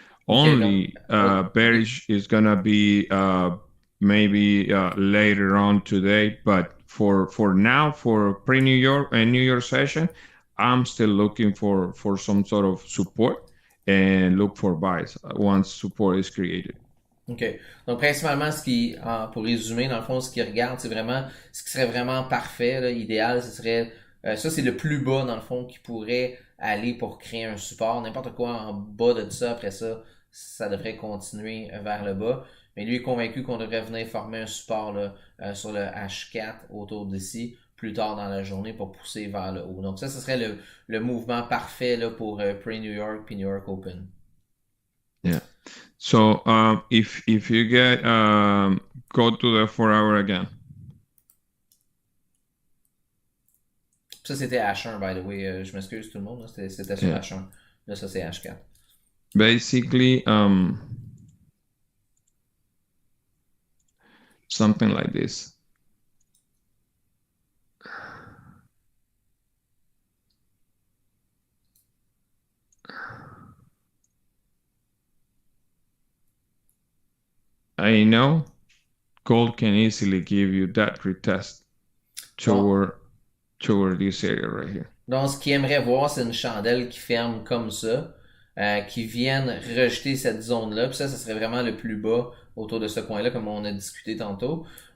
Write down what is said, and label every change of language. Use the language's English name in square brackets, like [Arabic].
[English] Only bearish is gonna be maybe later on today, but for now, for pre-New York and New York session, I'm still looking for some sort of support and look for buys once support is created. OK. [French] Donc, principalement, pour résumer, dans le fond, ce qu'il regarde, c'est vraiment ce qui serait vraiment parfait, là, idéal, ce serait, ça, c'est le plus bas, dans le fond, qui pourrait aller pour créer un support. N'importe quoi en bas de ça, après ça, ça devrait continuer vers le bas. Mais lui est convaincu qu'on devrait venir former un support là, sur le H4 autour d'ici plus tard dans la journée pour pousser vers le haut. Donc ça, ce serait le mouvement parfait là, pour pre-New York puis New York Open. [English] Yeah. So if you get go to the 4-hour again. [French] Ça c'était H1 [English] by the way. [French] Je m'excuse tout le monde. C'était sur H1. Là ça c'est H4. [English] Basically something like this. I know gold can easily give you that retest toward this area right here. [French] Donc, ce qu'il aimerait voir, c'est une chandelle qui ferme comme ça, qui vienne rejeter cette zone-là. Puis ça serait vraiment le plus bas autour de ce coin-là, comme on a discuté tantôt.